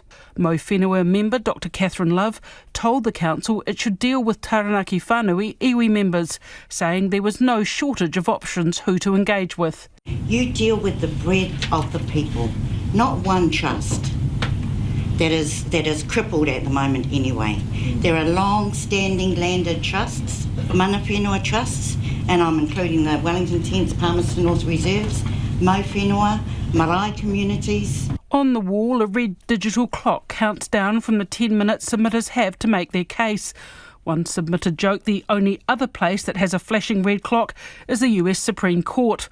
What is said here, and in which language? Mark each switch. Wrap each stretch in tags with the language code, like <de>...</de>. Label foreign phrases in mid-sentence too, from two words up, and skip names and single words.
<en>Mo Whenua member Dr Catherine Love told the council it should deal with Taranaki Whānui iwi members, saying there was no shortage of options who to engage with. You deal with the breadth of the people, not one trust that is crippled at the moment anyway. There are long-standing landed trusts,</en> <mi>mana whenua</mi> <en>trusts, and I'm including the Wellington Tents, Palmerston North Reserves, Mo Whenua, marae communities. On the wall, a red digital clock counts down from the 10 minutes submitters have to make their case. One submitter joked the only other place that has a flashing red clock is the US Supreme Court.</en>